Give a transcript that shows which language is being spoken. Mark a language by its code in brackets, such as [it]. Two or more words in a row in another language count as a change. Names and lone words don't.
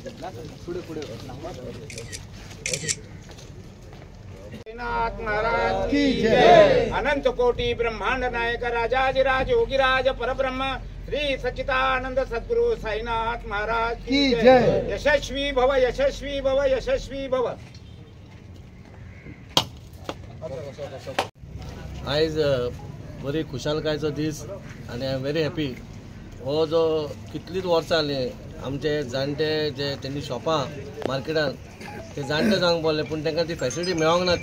[hi] महाराज की जय। अनंत कोटि ब्रह्मांड नायक राजाधिराज योगीराज परब्रह्म श्री सच्चिदानंद सद्गुरु साईनाथ महाराज की जय। [sa] यशस्वी भव, यशस्वी भव, यशस्वी भव। [kok] आयज बरी खुशालकायेचो दीस आनी [en] I am very happy. [kok] हो जो कितलीच वर्सां जाली आमचे जाणटे जे तेंनी शॉपां मार्केटान ते जाणटे जावंक पडले, पूण तांकां ती फॅसिलिटी मेळोंक ना।